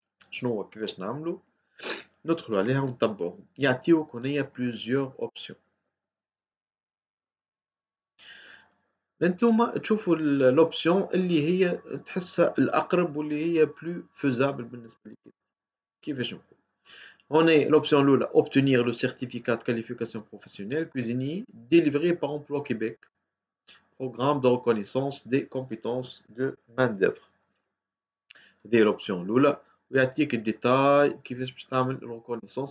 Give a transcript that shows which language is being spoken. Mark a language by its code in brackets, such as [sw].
[ar] شنو هو كيفاش نعملو؟ ندخلوا عليها ونتبعوهم. يعطيوك هنايا بليزيور اوبسيون. انتوما تشوفوا الاوبسيون اللي هي تحسها الاقرب واللي هي بلو فيزابل بالنسبه لك. كيفاش نقول؟ هنا الاوبسيون الاولى [fr] obtenir le certificat de qualification professionnelle cuisinier délivré par Emploi Québec programme de reconnaissance des compétences de main d'œuvre. [ar] هذه الاوبسيون الاولى ويعطيك الديتاي كيفاش باش تعمل الريكونيسونس.